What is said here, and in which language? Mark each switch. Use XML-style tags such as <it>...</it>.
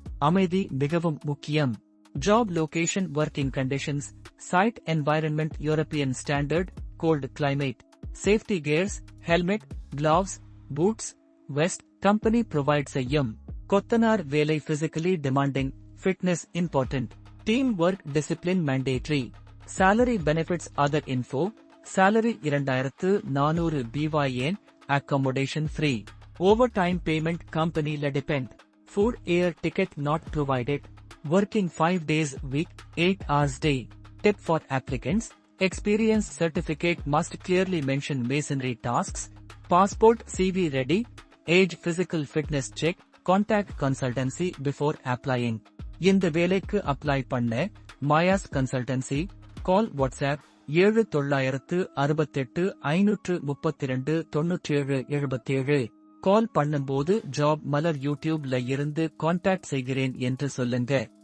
<ta>அமைதி மிகவும் முக்கியம்.</ta> <en>Job location, working conditions: site environment European standard, cold climate. Safety gears: helmet, gloves, boots, vest company provide செய்யும்.</en> <ta>கொத்தனார் வேலை</ta> <en>Physically demanding, fitness important. Team work discipline mandatory. salary benefits other info: salary 2400 BYN, accommodation free. Overtime payment company la depend. Food, air ticket not provided. Working 5 days week, 8 hours day. Tip for applicants: experience certificate must clearly mention masonry tasks. Passport, CV ready. Age, physical fitness check. Contact consultancy before applying.</en> <ta>இந்த வேலைக்கு apply பண்ண Maya's consultancy.</ta> <en>Call WhatsApp 7968 532 97 77.</en> <ta>கால் பண்ணும்போது job மலர் யூடியூப்ல இருந்து contact செய்கிறேன் என்று சொல்லுங்க.</ta>